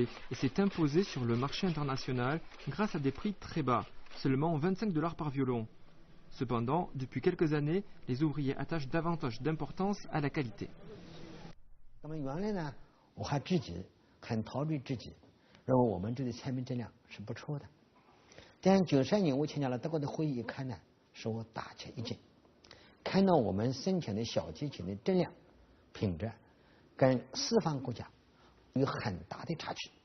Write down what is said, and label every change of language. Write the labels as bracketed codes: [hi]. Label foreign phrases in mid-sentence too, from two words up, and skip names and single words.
[fr] et s'est imposée sur le marché international grâce à des prix très bas, seulement 25 $ par violon. Cependant, depuis quelques années, les ouvriers attachent davantage d'importance à la qualité. [zh] 那么原来呢，我还自己很逃避自己，认为我们这个产品质量是不错的。但93年我参加了德国的会议，一看呢，使我大吃一惊，看到我们生产的小提琴的质量、品质跟西方国家有很大的差距。